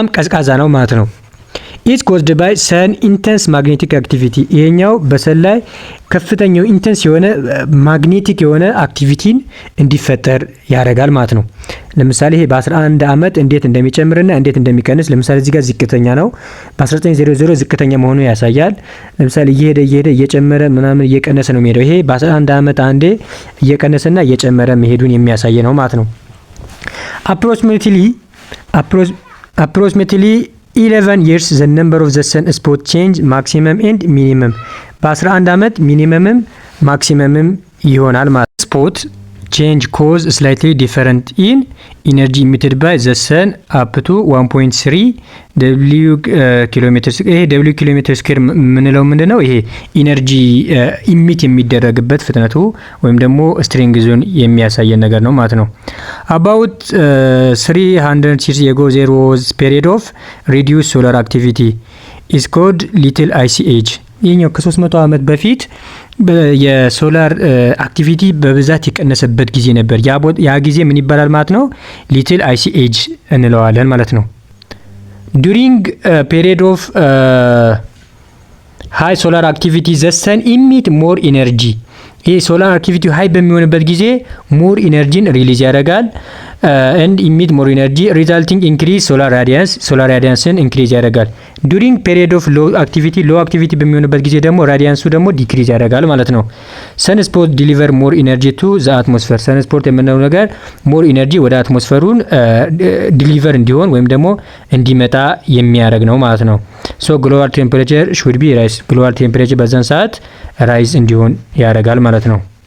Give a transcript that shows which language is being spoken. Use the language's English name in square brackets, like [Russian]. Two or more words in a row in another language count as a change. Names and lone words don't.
[Amharic] ቀዝቃዛ ነው ማለት ነው። [English] It's caused by sun intense magnetic activity [Amharic] ይሄኛው በሰን ላይ ከፍተኛው ኢንተንስ የሆነ ማግኔቲክ የሆነ አክቲቪቲን እንዲፈጠር ያደርጋል ማለት ነው። ለምሳሌ ይሄ በ11 ዓመት እንዴት እንደሚጨምርና እንዴት እንደሚቀንስ ለምሳሌ እዚህ ጋር ዝቅተኛ ነው። በ1900 ዝቅተኛ መሆኑን ያሳያል። ለምሳሌ እየሄደ እየጨመረ ምናምን እየቀነሰ ነው የሚሄደው። ይሄ በ11 ዓመት አንዴ እየቀነሰና እየጨመረ መሄዱን የሚያሳይ ነው ማለት ነው። [English] አፕሮክሲሜትሊ 11 years the number of the sun spot change maximum and minimum [Amharic] በ11 ዓመት ሚኒመምም ማክሲመምም ይሆናል ማለት ስፖት [English] change cause slightly different in energy emitted by the sun up to 1.3 w kilometers ይሄ w kilometer square [Amharic] ምንለው ምንድነው? ይሄ ኢነርጂ ኢሚት የሚደረግበት ፍጥነቱ ወይም ደግሞ ስትሪንግ ዞን የሚያሳየን ነገር ነው ማለት ነው። [English] about 300 years ago there was period of reduced solar activity is called little ice age [Amharic] ይሄኛው ከ300 ዓመት በፊት የሶላር አክቲቪቲ በብዛት የቀነሰበት ጊዜ ነበር። ያ ጊዜ ምን ይባላል ማለት ነው? [English] little ice age [Amharic] እንለዋለን ማለት ነው። [English] during period of high solar activity the sun emit more energy [Amharic] ይሄ [English] solar activity high [Amharic] በሚሆንበት ጊዜ [English] more energy release [Amharic] ያደርጋል [English] and emit more energy resulting increase solar radiance increase [Amharic] ያደርጋል። [English] during period of low activity [Amharic] በሚሆንበት ጊዜ ደግሞ ራዲያንሱ ደግሞ ዲክሪዝ ያደርጋል ማለት ነው። [English] sunspot deliver more energy to the atmosphere [Amharic] ሰንስፖት የምንለው ነገር [English] more energy [Amharic] ወደ አትሞስፌሩን ዲሊቨር እንዲሆን ወይም ደግሞ እንዲመጣ የሚያደርግ ነው ማለት ነው። [English] so global temperature should be rise global temperature [Amharic] በዛን ሰዓት ራይዝ እንዲሆን ያደርጋል ማለት ነው።